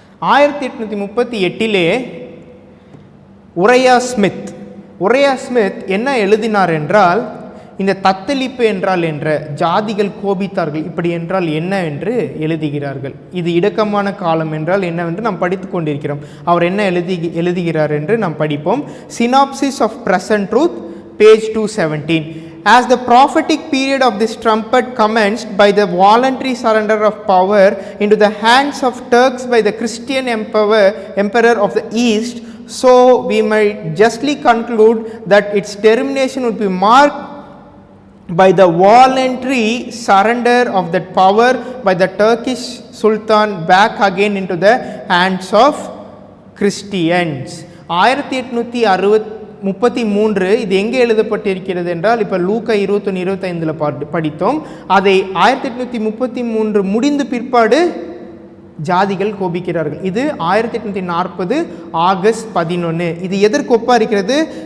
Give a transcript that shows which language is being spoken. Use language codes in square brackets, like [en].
[ta] 1838 உரையா Smith என்ன எழுதினார் என்றால், இந்த தத்தளிப்பு என்றால் என்ற ஜாதிகள் கோபித்தார்கள் இப்படி என்றால் என்ன என்று எழுதுகிறார்கள். இது இடக்கமான காலம் என்றால் என்னவென்று நாம் படித்து கொண்டிருக்கிறோம். அவர் என்ன எழுதுகிறார் என்று நாம் படிப்போம். [en] Synopsis of present truth, page 217. As the prophetic period of this trumpet commenced by the voluntary surrender of power into the hands of Turks by the Christian emperor of the East, so we might justly conclude that its termination would be marked by the voluntary surrender of that power by the Turkish Sultan back again into the hands of Christians. [ta] 1833 இது எங்கே எழுதப்பட்டிருக்கிறது என்றால், இப்போ லூக்கா 21-25 படித்தோம். அதை 1833 முடிந்த பிற்பாடு ஜாதிகள் கோபிக்கிறார்கள். இது 1840 ஆகஸ்ட் 11. இது எதற்கு ஒப்பா இருக்கிறது?